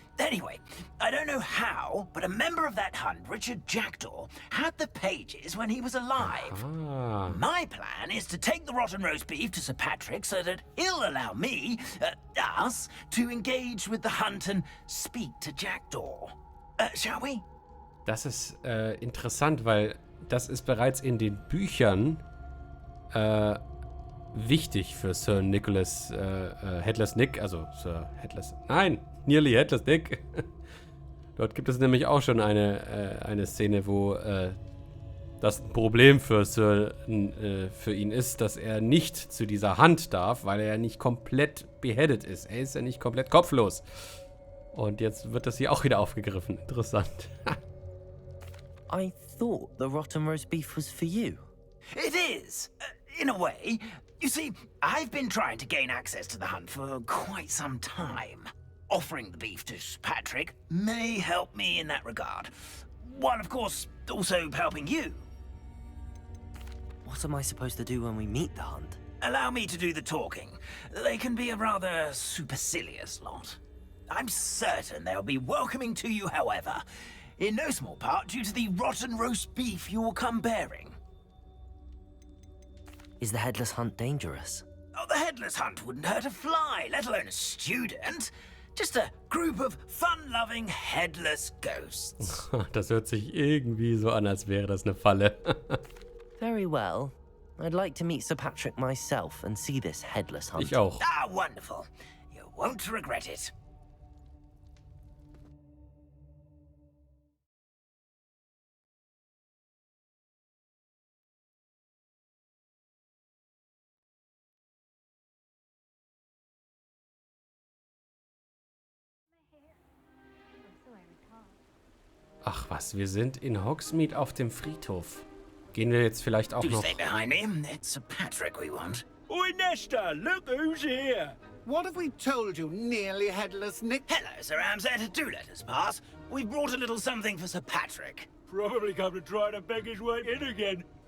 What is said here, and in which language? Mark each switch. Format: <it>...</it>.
<en>Anyway, I don't know how, but a member of that hunt, Richard Jackdaw, had the pages when he was alive. My plan is to take the rotten roast beef to Sir Patrick so that he'll allow me, us, to engage with the hunt and speak to Jackdaw. Shall we?</en> <de>Das ist interessant, weil das ist bereits in den Büchern wichtig für Sir Nicholas Headless Nick, also Sir Headless... Nein, Nearly Headless Nick. Dort gibt es nämlich auch schon eine Szene, wo das ein Problem für ihn ist, dass er nicht zu dieser Hand darf, weil er ja nicht komplett beheaded ist. Er ist ja nicht komplett kopflos. Und jetzt wird das hier auch wieder aufgegriffen. Interessant.</de> <en>I thought the rotten roast beef was for you. It is, in a way. You see, I've been trying to gain access to the hunt for quite some time. Offering the beef to Patrick may help me in that regard. While, of course, also helping you. What am I supposed to do when we meet the hunt? Allow me to do the talking. They can be a rather supercilious lot. I'm certain they'll be welcoming to you, however, in no small part due to the rotten roast beef you will come bearing. Is the Headless Hunt dangerous? Oh, the Headless Hunt wouldn't hurt a fly, let alone a student. Just a group of fun-loving headless ghosts.</en> <de>Das hört sich irgendwie so an, als wäre das eine Falle.</de> <en>Very well. I'd like to meet Sir Patrick myself and see this Headless Hunt.</en> <de>Ich auch.</de> <en>Ah, wonderful. You won't regret it.</en> <de>Ach was, wir sind in Hogsmeade auf dem Friedhof. Gehen wir jetzt vielleicht auch</de> <en>Do</en> <de>noch...</de> <en>stay behind me. It's Sir Patrick we want. Oi, Nesta, look who's here. What have we told you, nearly headless Nick? Hello, Sir Ramsett. Do let us pass. We've brought a little something for Sir Patrick. Probably come to try to beg his way in again.</en>